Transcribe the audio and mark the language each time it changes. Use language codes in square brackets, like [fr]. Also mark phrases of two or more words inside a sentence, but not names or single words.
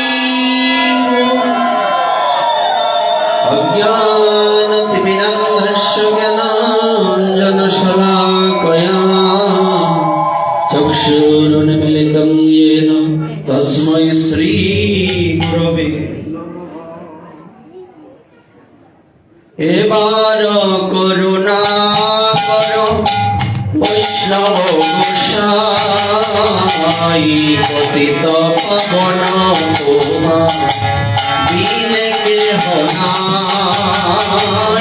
[sa] অজ্ঞানতিমিরন্ধস্য জ্ঞানাঞ্জন শলাকয়া চক্ষুरुन्मीलितं येन तस्मै श्री गुरवे [bn] এবার করুণা করো বৈষ্ণব গোসাই পতিত পাবন তোমার বিনে কেহ নাই।